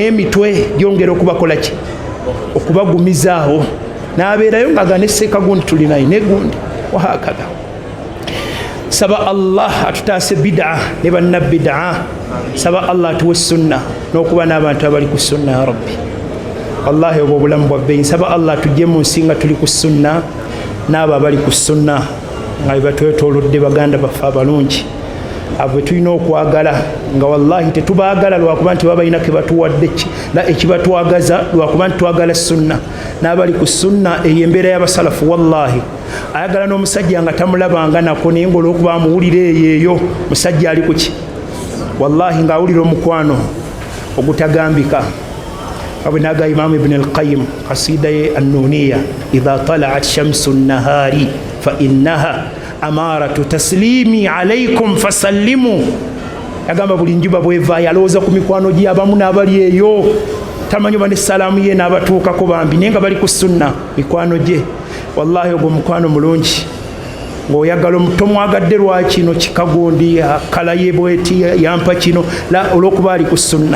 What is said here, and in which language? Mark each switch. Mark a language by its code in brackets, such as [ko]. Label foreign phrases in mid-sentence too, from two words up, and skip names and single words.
[lg] emitwe gyongera okubakola ki okubagumizaawo n'abeerayo nga nesseeka gundi tulinayo negundi wahakaga saba allah atutaase bidaa ne bannabidaa saba allah atuwe sunna n'okuba n'abantu abali ku sunna ya rabbi wallahi obwo obulamu bwa bbeeyi saba allah tujje mu nsi nga tuli ku sunna n'abo abali ku sunna nga bebatwetoolodde baganda baffe abalungi abo tulina okwagala nga wallahi tetubaagala lwakuba nti baba balina kebatuwadde ekibatwagaza lwakuba nti twagala sunna n'abali ku sunna eyo embeera y'abasalafu wallahi ayagala n'omusajja nga tamulabanga nako naye ng'olwokuba amuwulira eyo musajja ali kuki wallahi ng'awulira omukwano ogutagambika abwenaga imamu ibn al-qayyim kasida ye annuniya [ar] إذا طلعت شمس النهار فإنها أمارة تسليمي عليكم فسلموا [lg] yagamba buli njuba bwevaayo alowooza ku mikwano gyabamu n'abali eyo tamanyi oba ne salaamu ye n'abatuukako bambi naye nga bali ku sunna mikwano gye. Wallahi ogwo mukwano mulungi ng'oyagala tomwagadde lwakino kikagundi kala ye bweti yampa kino olw'okuba ali ku sunna.